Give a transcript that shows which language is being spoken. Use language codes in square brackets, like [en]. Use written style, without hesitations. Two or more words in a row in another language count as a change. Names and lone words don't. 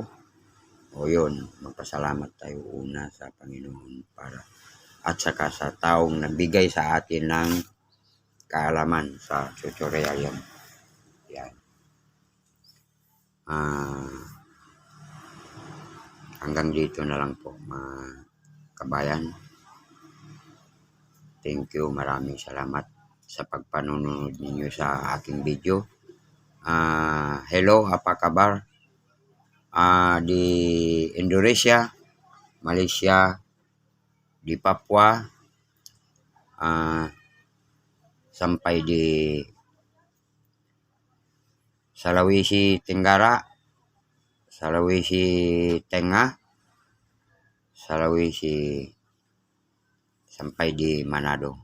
[tl] Yun, magpasalamat tayo una sa Panginoon at saka sa taong nagbigay sa atin ng kaalaman sa tutorial yan. Yan. Hanggang dito na lang po, mga kabayan. [en] Thank you, [tl] maraming salamat sa pagpanonood ninyo sa aking video. [id] Hello, apa kabar? Di Indonesia, Malaysia, di Papua, sampai di Sulawesi Tenggara, Sulawesi Tengah, Sulawesi, sampai di Manado.